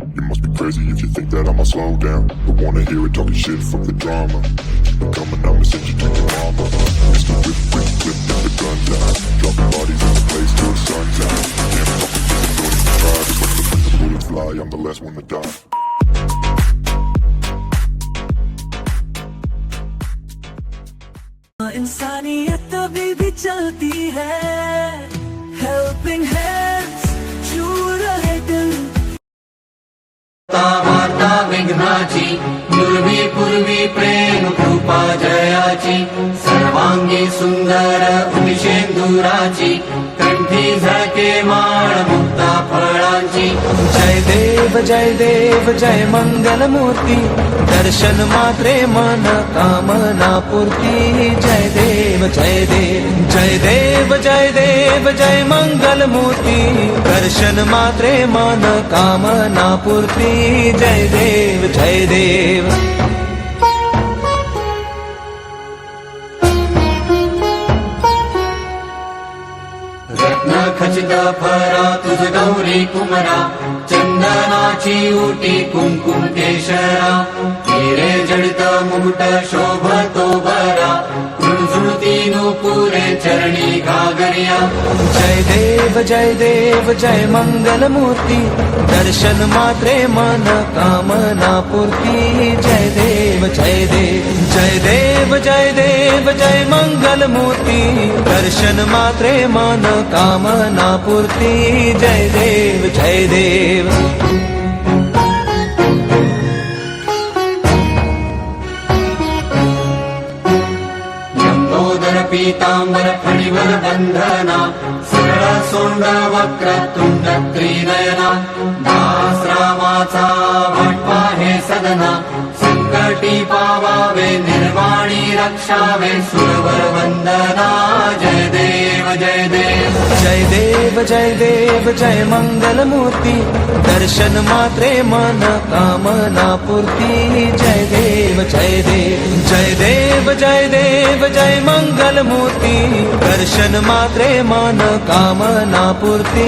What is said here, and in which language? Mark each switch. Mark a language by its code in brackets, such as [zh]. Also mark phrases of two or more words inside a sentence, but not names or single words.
[en] You must be crazy if you think that I'ma slow down. Don't wanna hear it talking shit, fuck the drama. Keep it coming, I'ma send you to your mama. Mr. Whip, whip, whip, get the guns out. Dropping bodies in the place till the sun's out. Can't fuck with this, don't even try. Just let the bullets fly, I'm the last one to die. [hi] इंसानियत अभी भी चलती है, [en] helping hands [hi] छू रहे दिल. [mr] वार्ता विघ्नाची पूर्वी पूर्वी प्रेम कृपा जयाची सर्वांगी सुंदर उदिशेंदुराची कंठी झळके माळ मुक्ता फळांची. जय देव जय मंगल मूर्ती दर्शन मात्रे मन कामना पूर्ती. जय देव जय देव जय देव जय देव जय मंगल मूर्ती दर्शन मात्रे मन कामना पूर्ती. जय देव जय देव. रत्न खचित फरा तुझ गौरी कुमरा चंदनाची उटी कुंकुम केशरा हिरे जडित मुकुट शोभतो बरा झुळझुळती नुपुरे चरणी घागरिया. जय देव जय मंगल मूर्ती दर्शन मात्रे मन कामना पूर्ती. जय देव जय देव जय देव जय देव जय मंगल मूर्ती दर्शन मात्रे मन कामना पूर्ती. जय देव जय देव. पीतांबर फणीवर बंधना सरळ सोंड वक्र तुंड त्रिनयना दास रामाचा वाटपा हे सदना संकटी पावावे निर्वाणी रक्षावे सुरवर वंदना. जय देव जय देव जय देव जय देव जय मंगल मूर्ती दर्शन मात्रे मन कामना पूर्ती. जय देव जय देव जय देव जय देव जय मंगल मूर्ती दर्शन मात्रे मन कामना पूर्ती.